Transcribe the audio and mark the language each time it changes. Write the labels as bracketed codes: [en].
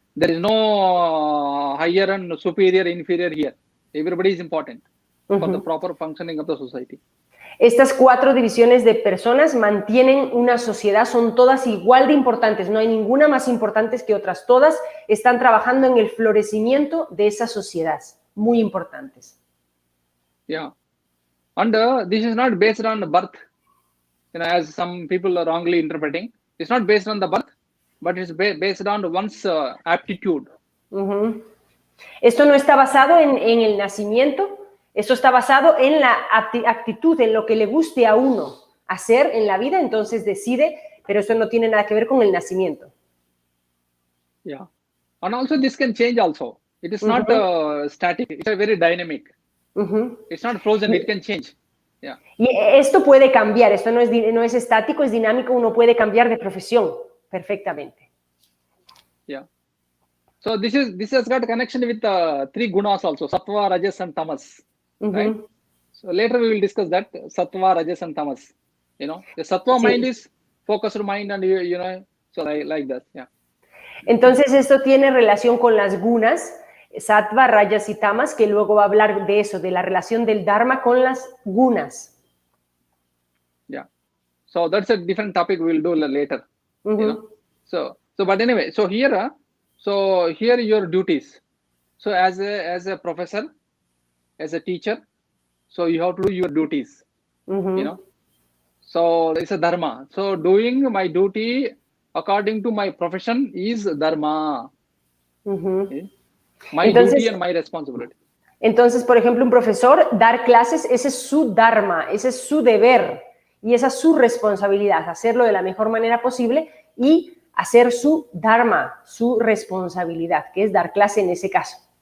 [en] There is no higher and superior, inferior here. Everybody is important for the proper functioning of the society. [es] Estas cuatro divisiones de personas mantienen una sociedad, son todas igual de importantes, no hay ninguna más importante que otras, todas están trabajando en el florecimiento de esa sociedad, muy importantes. [en] Yeah, and this is not based on birth, as some people are wrongly interpreting. It's not based on the birth, but it's based on one's aptitude. [es] Esto no está basado en el nacimiento, esto está basado en la actitud, en lo que le guste a uno hacer en la vida, entonces decide, pero esto no tiene nada que ver con el nacimiento. [en] Yeah, and also this can change also. It is not static, it's a very dynamic. It's not frozen, it can change. Yeah. [es] Y esto puede cambiar, esto no es estático, es dinámico, uno puede cambiar de profesión perfectamente. [en] Yeah. So this has got a connection with three gunas also, sattva, rajas, and tamas. Right? So later we will discuss that sattva, rajas, and tamas. The sattva mind is focused mind, and so like that. Yeah. [es] Entonces esto tiene relación con las gunas, sattva, rajas y tamas, que luego va a hablar de eso, de la relación del dharma con las gunas. [en] Yeah. So that's a different topic we'll do later. So but anyway, so here, So here your duties. So as a professor, as a teacher, so you have to do your duties. So it's a dharma. So doing my duty according to my profession is dharma. Okay? My duty and my responsibility. [es] Entonces, por ejemplo, un profesor, dar clases, ese es su dharma, ese es su deber y esa es su responsabilidad, hacerlo de la mejor manera posible y hacer su dharma, su responsabilidad, que es dar clase en ese caso.